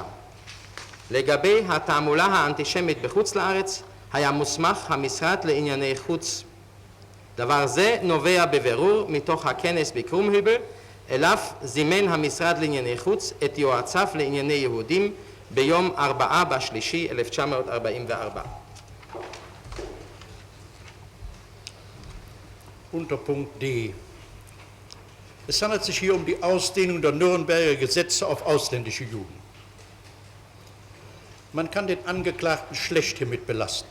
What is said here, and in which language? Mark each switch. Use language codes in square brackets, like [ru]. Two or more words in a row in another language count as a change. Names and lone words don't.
[he] לגבי התעמולה האנטישמית בחוץ לארץ היה מוסמך המשרד לענייני חוץ. דבר זה נובע בבירור מתוך הכנס בקרומהיבל, אליו זימן המשרד לענייני חוץ את יועציו לענייני יהודים ביום 4/3/1944. [de] Unterpunkt D. Es handelt sich hier um die Ausdehnung der Nürnberger Gesetze auf ausländische Juden. Man kann den Angeklagten schlecht hiermit belasten.